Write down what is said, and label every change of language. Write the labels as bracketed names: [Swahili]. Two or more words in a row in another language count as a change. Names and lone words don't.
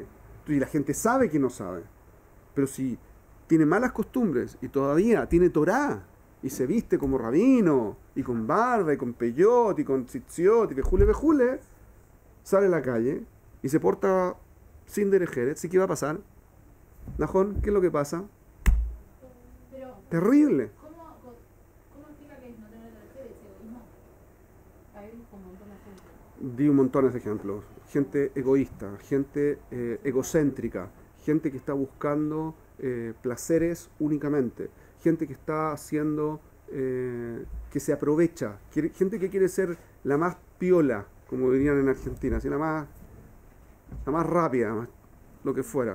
[Spanish] Y la gente sabe que no sabe. Pero si tiene malas costumbres y todavía tiene Torá, y se viste como rabino, y con barba, y con peyot, y con tzitziot, y vejule, sale a la calle, y se porta sin [Hebrew] דרך ארץ, [Spanish] ¿y qué va a pasar? Najón, ¿qué es lo que pasa? Pero, Terrible. ¿cómo explica que no tener [Hebrew] דרך ארץ, [Spanish] egoísmo? Hay un montón de ejemplos. Di un montón de ejemplos. Gente egoísta, gente egocéntrica, gente que está buscando placeres únicamente, gente que está haciendo, que se aprovecha, gente que quiere ser la más piola, como dirían en Argentina, así la más rápida, lo que fuera.